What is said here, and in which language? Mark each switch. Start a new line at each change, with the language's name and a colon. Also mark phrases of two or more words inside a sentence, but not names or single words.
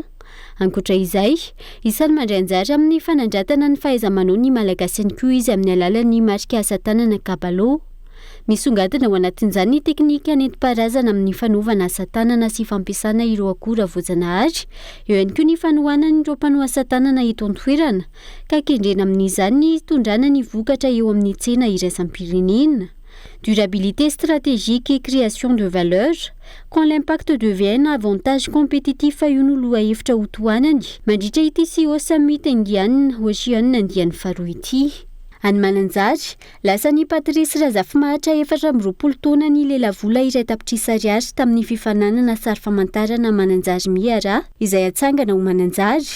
Malagasy: Ankoatra izay, isany mandray anjara amin'ny fanandratana ny fahaiza-manao ny malagasy ihany koa izy amin'ny alalan'ny marika asa tanana kabalo. misongadina ao anatin'izany ny teknika nentim-paharazana amin'ny fanaovana asa tanana sy fampiasana ireo akora voajanahary, eo ihany koa ny fanohanana ireo mpanao asa tanana eto an-toerana ka kendrena amin'izany ny tondrana ny vokatra eo amin'ny tsena iraisam-pirenena.
French: Durabilité stratégique et création de valeur, quand l'impact devient un avantage compétitif
Malagasy: io no lohahevitra ho tohanany mandritra ity CEO Summit Indian Ocean andiany faharoa ity. Any Mananjary, lasa ny Patrice Razafimahatra 4 taona ny lelavola iray tapitrisa ariary tamin'ny fifananana sary famantarana Mananjary Miara izay atsangana ho Mananjary.